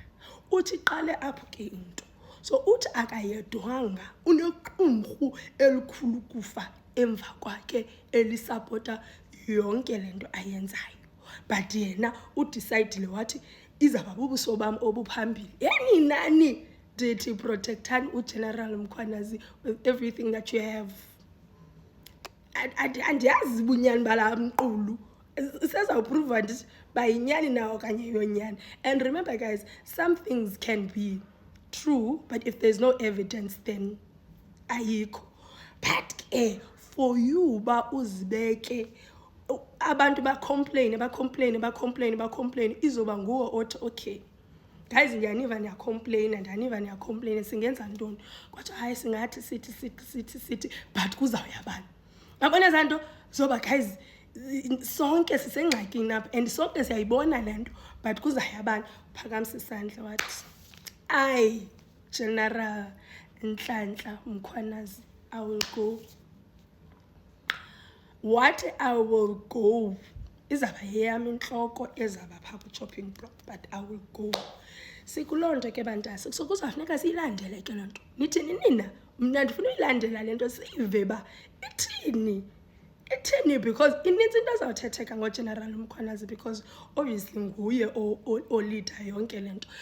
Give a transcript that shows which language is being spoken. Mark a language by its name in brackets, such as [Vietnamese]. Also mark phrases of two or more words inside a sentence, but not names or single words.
[Xhosa] Uthi qale apho ke into, so uthi akayedwanga, unequmrhu elikhulu kufa emva kwakhe elisapota yonke le nto ayenzayo. But yena udisayidile wathi izawuba bubuso bam obuphambili. Yeni nani ndithi protectani uGeneral Mkhwanazi [English] with everything that you have. [Xhosa] Andiyazi bunyani bala mqulu, sezawuprova ndithi bayinyani na okanye yonyani. [English] And remember guys, some things can be true, but if there's no evidence then ayikho. But for you [Xhosa] ba uzibeke abantu bacomplain izoba nguwo othi [English] okay guys [Xhosa] ndiyaniva niyacomplaina singenza ntoni, kodwa hayi singathi sithi but kuzawuya bani. Yabona ezaa nto zoba guys sonke sisengxakini apha and sonke siyayibona le nto, but kuzawuya bani. Phakamisa isandla wathi ayi General Nhlanhla Mkhwanazi, [English] I will go. What I will go [Xhosa] izaba yeyam intloko ezaba phaa ku-chopping block, [English] but I will go. [Xhosa] Sikuloo nto ke bantase, so kuzawufuneka siyilandele ke loo nto. Nithini nina? Mna ndifuna uyilandela le nto siyive uba ithini, because inintsi into ezawuthetheka ngoGeneral Mkhwanazi, [English] because obviously [Xhosa] nguye olida yonke le nto.